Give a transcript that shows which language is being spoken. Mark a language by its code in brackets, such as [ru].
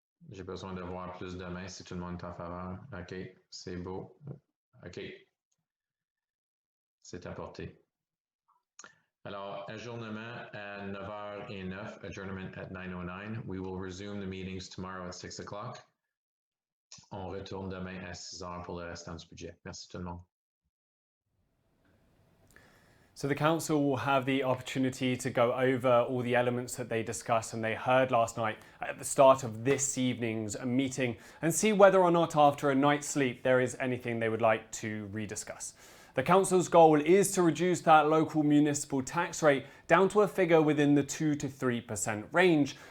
[fr] J'ai besoin de voir plus de mains si tout le monde est en faveur. OK, c'est beau. OK. C'est apporté. Alors, adjournement à 9h09, [en] adjournment at 9:09. We will resume the meetings tomorrow at 6 o'clock. [fr] On retourne demain à 6h pour le restant du budget. Merci tout le monde. [en] So the council will have the opportunity to go over all the elements that they discussed and they heard last night at the start of this evening's meeting and see whether or not after a night's sleep there is anything they would like to rediscuss. The council's goal is to reduce that local municipal tax rate down to a figure within the 2 to 3% range.